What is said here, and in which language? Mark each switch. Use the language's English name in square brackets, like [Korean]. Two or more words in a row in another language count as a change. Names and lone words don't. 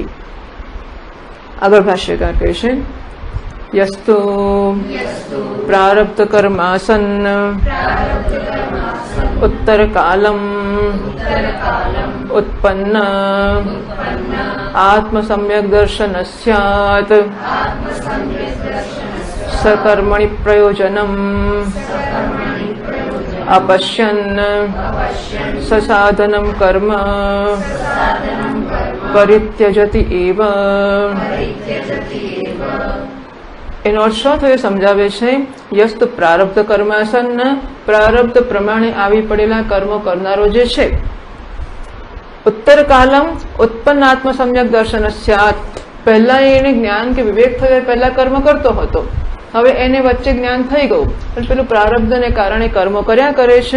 [Gujarati] આગળ ભાષ્યકાર કહે છે, [Sanskrit] यस्तु प्रारब्ध कर्मासन्न उत्तर कालम उत्पन्न आत्म सम्यक दर्शन स्यात सकर्मणि प्रयोजनम् अपश्यन् ससाधनं कर्म परित्यजति एव. [Gujarati] એનો અર્થ શું થયો સમજાવે છે. [Sanskrit] यस्त प्रारब्ध कर्मासन्न, [Gujarati] પ્રારબ્ધ પ્રમાણે આવી પડેલા કર્મો કરનારો જે છે. [Sanskrit] उत्तर कालम उत्पन्न आत्म सम्यक दर्शन स्यात, [Gujarati] પહેલા એને જ્ઞાન કે વિવેક થયો પહેલા કર્મ કરતો હતો, હવે એને વચ્ચે જ્ઞાન થઈ ગયું પણ પેલું પ્રારબ્ધને કારણે કર્મો કર્યા કરે છે.